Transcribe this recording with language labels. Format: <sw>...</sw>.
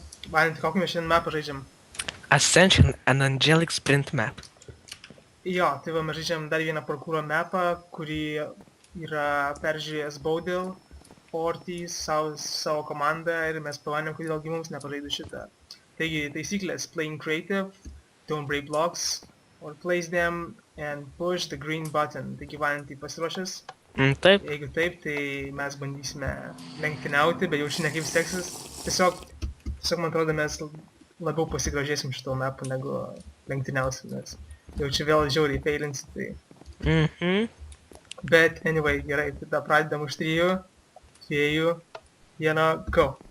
<lt>Valentu, kokį mes šiandien mapą žaidžiam?</lt> <en>Ascension and Angelic Sprint Map.</en> <lt>Jo, tai va, mes žaidžiam dar vieną parkūro mapą, kurį yra peržiūrėjęs Baudil, Ortiz, savo komandą ir mes pamanėm, kodėlgi mums nepažaidų šitą. Taigi, taisyklės:</lt> <en>playing creative, don't break blocks, or place them and push the green button.</en> <lt>Taigi, Valentai, pasiruošęs? Taip. Jeigu taip, tai mes bandysime lenktyniauti, bet jau šiandien kaip seksis. Tiesiog, man atrodo, mes labiau pasigrožėsim šito mapu negu lenktyniausim, nes jau čia vėl žiauriai feilinsi, tai... Bet, anyway, gerai, tada pradedam už 3, 2, 1, go.</lt>